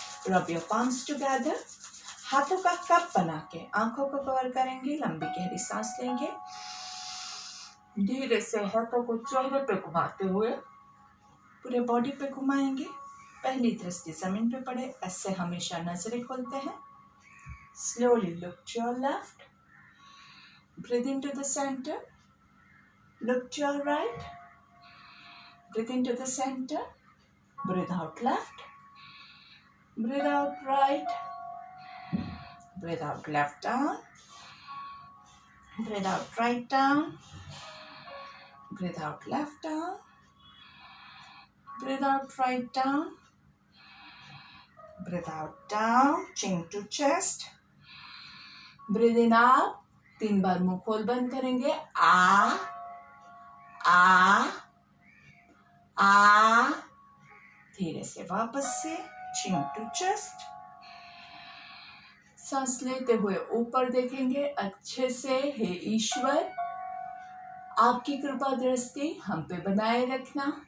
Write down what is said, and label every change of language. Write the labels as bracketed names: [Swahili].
[English] rub your palms together, [Hindi] हाथों का cup बना के आंखों को कवर करेंगे। लंबी गहरी सांस लेंगे, धीरे से हाथों को चेहरे पे घुमाते हुए पूरे बॉडी पे घुमाएंगे। पहली दृष्टि जमीन पे पड़े, ऐसे हमेशा नजरें खोलते हैं। [English] slowly look to your left, breathe into the center, look to your right, breathe into the center, breathe out left, breathe out right, breathe out left down, breathe out right down, breathe out left down, breathe out right down, breathe out down, chin to chest, breathe in up, [Hindi] 3 बार मुंह खोल बंद करेंगे। आ धीरे से वापस से [English] Chin to chest. [Hindi] सांस लेते हुए ऊपर देखेंगे अच्छे से। हे ईश्वर, आपकी कृपा दृष्टि हम पे बनाए रखना।